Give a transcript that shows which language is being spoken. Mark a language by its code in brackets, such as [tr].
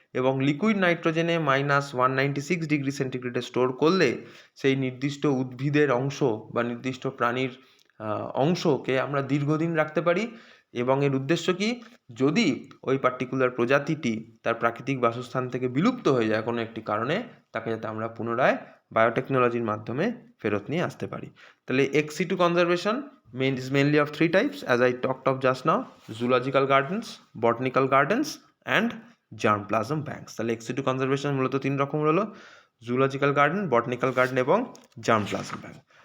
[bn] এবং liquid নাইট্রোজেনে minus 196 degree সেন্টিগ্রেডে store করলে সেই নির্দিষ্ট উদ্ভিদের অংশ বা নির্দিষ্ট প্রাণীর অংশকে আমরা দীর্ঘদিন রাখতে পারি। এবং এর উদ্দেশ্য কি? যদি ওই পার্টিকুলার প্রজাতিটি তার প্রাকৃতিক বাসস্থান থেকে বিলুপ্ত হয়ে যায় কোনো একটি কারণে, তাকে যাতে আমরা পুনরায় বায়োটেকনোলজির মাধ্যমে ফেরত নিয়ে আসতে পারি। তাহলে [en] Ex situ conservation is mainly of 3 types, as I talked of just now: zoological gardens, botanical gardens and germplasm banks. [bn] তাহলে এক্স সিটু কনজারভেশন মূলত 3 রকম হলো: zoological garden, botanical garden এবং germplasm bank.